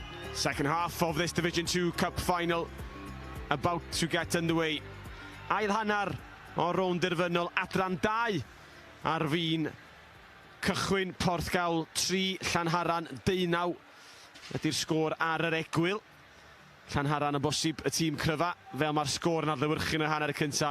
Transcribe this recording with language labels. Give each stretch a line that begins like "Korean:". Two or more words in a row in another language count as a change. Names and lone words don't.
English: Second half of this Division 2 Cup final about to get underway.
Welsh: Ail hannar o rownd derfynol adran 2 ar fin cychwyn. Porthcawl 3, Llanharan 19 ydy'r sgôr ar yr egwyl. Llanharan yn bosib y tîm cryfa fel mae'r sgôr yn adlewyrchu yn y hanner y cynta.